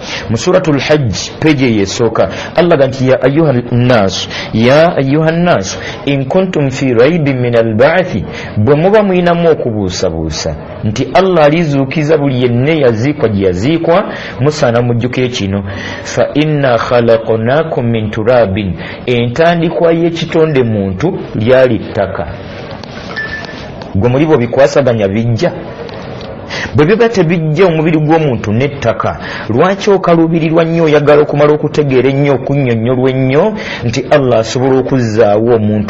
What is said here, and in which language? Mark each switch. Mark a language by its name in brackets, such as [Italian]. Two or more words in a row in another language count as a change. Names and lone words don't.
[Ganda] mu suratul hajj page yesoka Allah ganti [Arabic] يا أيها الناس إن كنتم في ريب من البعث [Ganda] bwe muba mwinamu okubuusabuusa nti Allah alizuukiza buli yenna yaziikwa gye yaziikwa musaana mujjuke kino [Arabic] فإنا خلقناكم من تراب [Ganda] entandikwa y'ekitonde muntu lyali ttaka gwe mulibo bikwasaganya bijja bwe biba tebijja omubiri gw'omuntu n'ettaka lwaki okaluubirirwa nnyo oyagala okumala okutegeera ennyo okunnyonnyolwa ennyo nti Allah asobola okuzzaawo omuntu